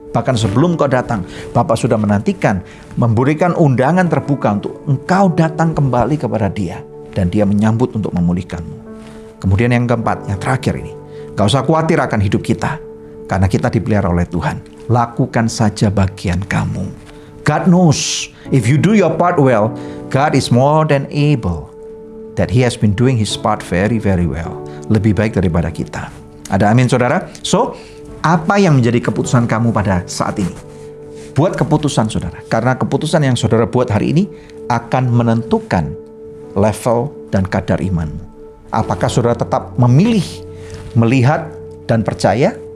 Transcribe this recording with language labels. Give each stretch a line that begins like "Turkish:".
Indonesian: Bahkan sebelum kau datang, Bapa sudah menantikan, memberikan undangan terbuka untuk engkau datang kembali kepada Dia. Dan Dia menyambut untuk memulihkanmu. Kemudian yang keempat, yang terakhir ini. Gak usah khawatir akan hidup kita. Karena kita dipelihara oleh Tuhan. Lakukan saja bagian kamu.
English: God knows, if you do your part well, God is more than able. That He has been doing His part very, very well.
Indonesian: Lebih baik daripada kita. Ada amin saudara? So, apa yang menjadi keputusan kamu pada saat ini? Buat keputusan saudara. Karena keputusan yang saudara buat hari ini akan menentukan level dan kadar imanmu. Apakah saudara tetap memilih, melihat, dan percaya?